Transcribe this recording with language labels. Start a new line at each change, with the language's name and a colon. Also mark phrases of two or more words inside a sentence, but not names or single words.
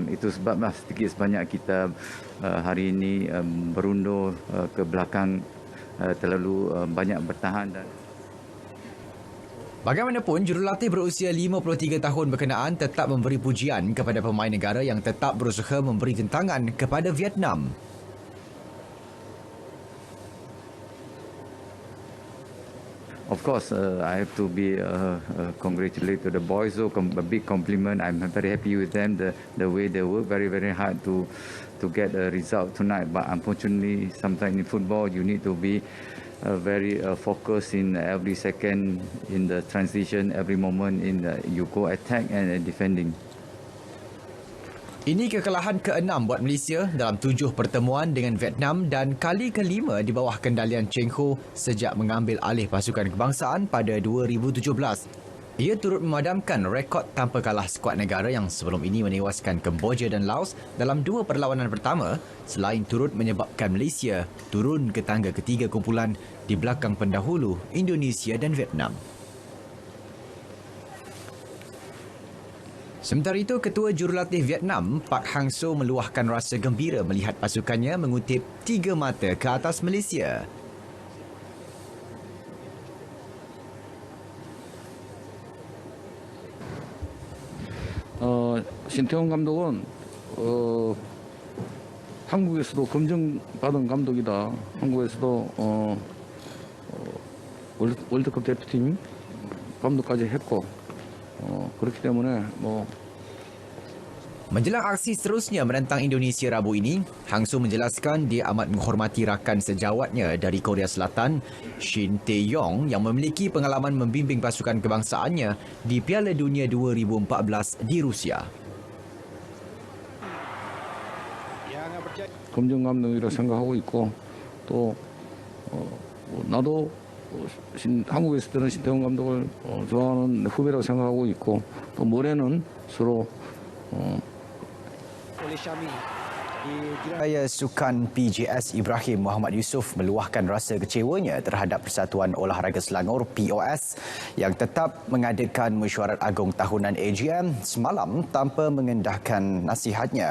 Malay: Itu sebablah sedikit sebanyak kita hari ini berundur ke belakang terlalu banyak bertahan dan bagaimanapun, jurulatih berusia 53 tahun berkenaan tetap memberi pujian kepada pemain negara yang tetap berusaha memberi tentangan kepada Vietnam.
English: Of course, I have to be congratulate to the boys. So a big compliment. I'm very happy with them. The way they work very hard to get a result tonight. But unfortunately, sometimes in football you need to be very focused in every second in the transition, every moment in you go attack and defending.
Malay: Ini kekalahan ke-6 buat Malaysia dalam 7 pertemuan dengan Vietnam dan kali ke-5 di bawah kendalian Cheng Ho sejak mengambil alih pasukan kebangsaan pada 2017. Ia turut memadamkan rekod tanpa kalah skuad negara yang sebelum ini menewaskan Kemboja dan Laos dalam 2 perlawanan pertama selain turut menyebabkan Malaysia turun ke tangga ketiga kumpulan di belakang pendahulu Indonesia dan Vietnam. Sementara itu, Ketua Jurulatih Vietnam, Pak Hang Seo meluahkan rasa gembira melihat pasukannya mengutip 3 mata ke atas Malaysia.
Korean: 신태용 감독은 한국에서도 검증받은 감독이다. 한국에서도 월드컵 대표팀 감독까지 했고 그렇기 때문에
Malay: Menjelang aksi seterusnya menentang Indonesia Rabu ini, Hang Seo menjelaskan dia amat menghormati rakan sejawatnya dari Korea Selatan, Shin Tae-yong yang memiliki pengalaman membimbing pasukan kebangsaannya di Piala Dunia 2014 di Rusia.
Korean: 검증 감독이라 생각하고 있고 또 나도 한국에 있을 때는 신태용 감독을 좋아하는 후배라고 생각하고 있고 또 올해는 서로
Malay: Raya Sukan PJS Ibrahim Muhammad Yusof meluahkan rasa kecewanya terhadap Persatuan Olahraga Selangor POS yang tetap mengadakan mesyuarat agung tahunan AGM semalam tanpa mengendahkan nasihatnya.